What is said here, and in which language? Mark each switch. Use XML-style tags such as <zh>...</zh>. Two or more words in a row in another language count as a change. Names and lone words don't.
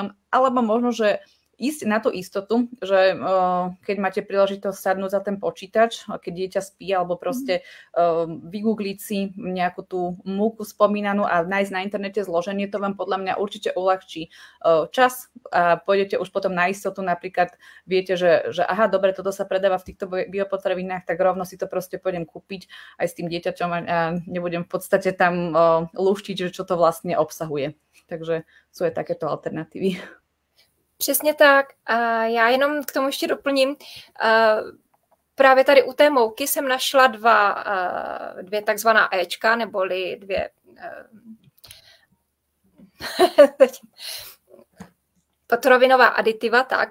<sk>Alebo možno, že ísť na tú istotu, že keď máte príležitosť sadnúť za ten počítač, keď dieťa spí, alebo proste vygoogliť si nejakú tú múku spomínanú a nájsť na internete zloženie, to vám podľa mňa určite uľahčí čas a pôjdete už potom na istotu, napríklad viete, že aha, dobre, toto sa predáva v týchto biopotravinách, tak rovno si to proste pôjdem kúpiť aj s tým dieťaťom a nebudem v podstate tam lúštiť, že čo to vlastne obsahuje. Takže sú aj takéto alternatívy.</sk> <cs>Přesně tak. A já jenom k tomu ještě doplním. Právě tady u té mouky jsem našla dvě takzvaná Ečka, neboli dvě potravinová aditiva, tak.</cs>